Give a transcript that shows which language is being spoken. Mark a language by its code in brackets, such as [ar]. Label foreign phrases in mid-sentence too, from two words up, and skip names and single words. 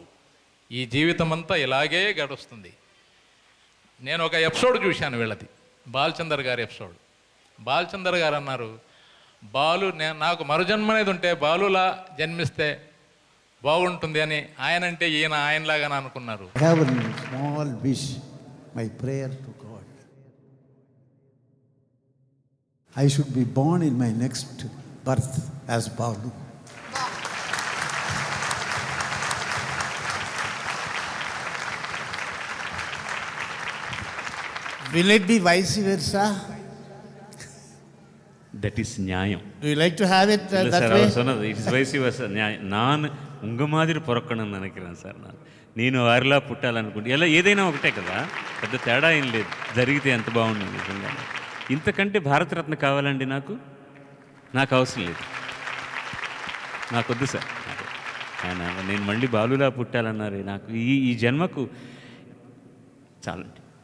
[te] ఈ జీవితం అంతా ఇలాగే గడుస్తుంది. నేను ఒక ఎపిసోడ్ చూశాను వీళ్ళది, బాలచందర్ గారి ఎపిసోడ్. బాలచందర్ గారు అన్నారు, నాకు మరుజన్మ అనేది ఉంటే బాలులా జన్మిస్తే బాగుంటుంది అని. ఆయన అంటే ఈయన ఆయనలాగా అనుకున్నారు. [en] small wish, my prayer to god, I should be born in my next birth as Balu. Will it be vice versa? That is nyayam. Do you like to have it that way? It is vice versa. [ta] நான் உங்க மாதிரி பிறக்கணும்னு நினைக்கிறேன் சார். [te] నేను వారిలా పుట్టాలనుకుంటే ఎలా ఏదైనా ఒకటే కదా, పెద్ద తేడా ఏం లేదు. జరిగితే ఎంత బాగుంటుంది నిజంగా. ఇంతకంటే భారతరత్న కావాలండి నాకు అవసరం లేదు, నాకు వద్దు సార్. ఆయన నేను మళ్ళీ బాలులా పుట్టాలన్నారు, నాకు ఈ జన్మకు చాలండి.